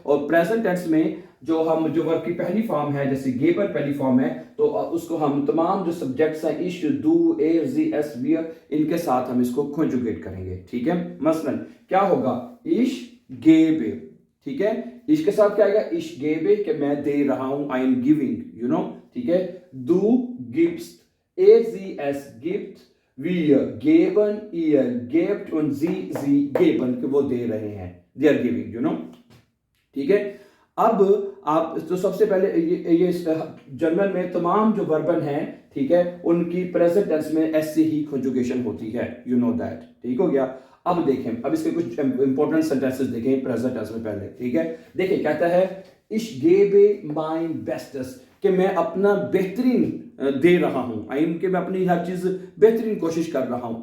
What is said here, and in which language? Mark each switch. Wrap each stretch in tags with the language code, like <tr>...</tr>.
<hi>और present tense में जो वर्ब की पहली फॉर्म है, जैसे गेबर पहली फॉर्म है, तो उसको हम तमाम जो सब्जेक्ट्स हैं इश, do, A, ji, S, wear, इनके साथ हम इसको कॉन्जुगेट करेंगे, ठीक है। मसलन क्या होगा,</hi> <de>इश गेबे,</de> <hi>ठीक है। इश के साथ क्या आएगा, इश गेबे, कि मैं दे रहा हूं,</hi> <en>I am giving, you know,</en> <hi>ठीक है।</hi> <de>Du gibst, es gibt, wir geben, ihr gebt und sie geben,</de> <hi>कि वो दे रहे हैं,</hi> <en>they are giving, you know,</en> <hi>ठीक है। अब आप तो सबसे पहले ये जर्मन में तमाम जो वर्बन हैं, ठीक है, उनकी प्रेजेंट टेंस में एस से ही कॉन्जुगेशन होती है,</hi> <en>you know that,</en> <hi>ठीक हो गया। अब देखें, अब इसके कुछ इंपॉर्टेंट सेंटेंसेस देखें प्रेजेंट टेंस में पहले, ठीक है। देखिए, कहता है</hi> <de>ich gebe mein bestes,</de> <hi>कि मैं अपना बेहतरीन दे रहा हूं,</hi> <en>I am,</en> <hi>कि मैं अपनी हर चीज बेहतरीन कोशिश कर रहा हूं।</hi>